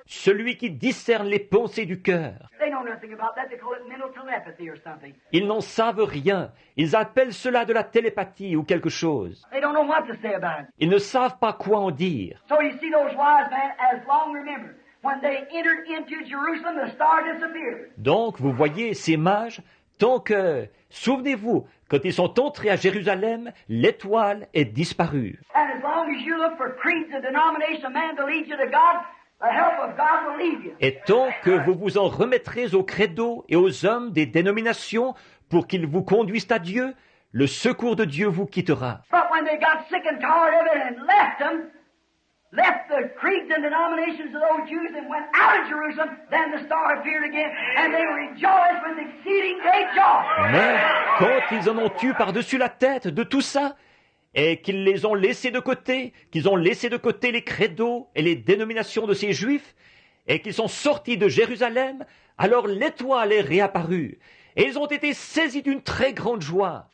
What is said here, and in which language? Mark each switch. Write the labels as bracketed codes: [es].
[fr] Celui qui discerne les pensées du cœur. [en] They know nothing about that. They call it mental telepathy or something. [fr] Ils n'en savent rien. Ils appellent cela de la télépathie ou quelque chose. [en] They don't know what to say about it. [fr] Ils ne savent pas quoi en dire. [en] So you see those wise men, as long remember, when they entered into Jerusalem, the star disappeared. [fr] Donc, vous voyez, ces mages, tant que, souvenez-vous, quand ils sont entrés à Jérusalem, l'étoile est disparue. [en] And as long as you look for creeds and denominations of man to lead you to God, the help of God will leave you. [fr] Et tant que vous vous en remettrez aux credos et aux hommes des dénominations pour qu'ils vous conduisent à Dieu, le secours de Dieu vous quittera. [en] But when they got sick and tired of it and left the creeds and denominations of those Jews and went out of Jerusalem, then the star appeared again, and they rejoiced with exceeding great joy. [fr] Mais quand ils en ont eu par-dessus la tête de tout ça, et qu'ils les ont laissés de côté, qu'ils ont laissé de côté les credos et les dénominations de ces Juifs, et qu'ils sont sortis de Jérusalem, alors l'étoile est réapparue, et ils ont été saisis d'une très grande joie.